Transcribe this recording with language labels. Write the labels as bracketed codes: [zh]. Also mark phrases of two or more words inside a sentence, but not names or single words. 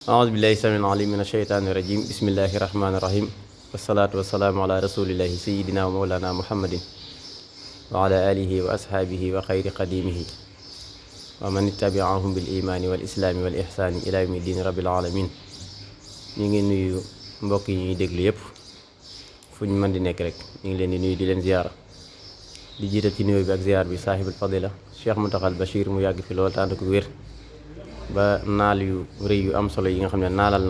[ar] أعوذ بالله السميع العليم من الشيطان الرجيم بسم الله الرحمن الرحيم والصلاة والسلام على رسول الله سيدنا ومولانا محمد وعلى آله وأصحابه وخير قديمه ومن اتبعهم بالإيمان والإسلام والإحسان إلى يوم الدين رب العالمين. [wo] ñu ngi nuyu mbokk yi ñuy déglu yépp fu ñu mën di nekk rek ñu ngi leen di nuyu di leen ziyaara di jiital ci nuyoo bi ak ziyaar bi saahibul fadila Cheikh Mountakha Bachir mu yàgg fi lool tànd ko wér ba naal yu rëy yu am solo yi nga xam ne naalal na